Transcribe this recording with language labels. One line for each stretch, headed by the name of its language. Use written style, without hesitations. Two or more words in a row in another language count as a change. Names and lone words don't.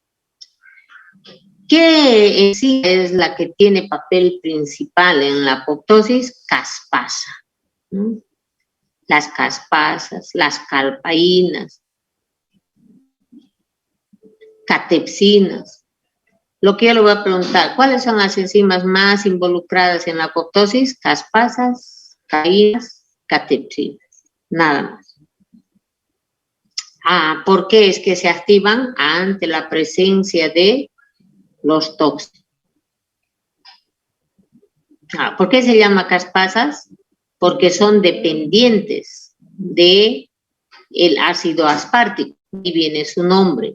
Spanish: ¿Qué enzima es la que tiene papel principal en la apoptosis? Caspasa. ¿No? Las caspasas, las calpaínas, catepsinas. Lo que yo le voy a preguntar, ¿cuáles son las enzimas más involucradas en la apoptosis? Caspasas, caínas, catepsinas, nada más. ¿Por qué es que se activan? Ante la presencia de los tóxicos. ¿Por qué se llama caspasas? Porque son dependientes del ácido aspartico, y viene su nombre.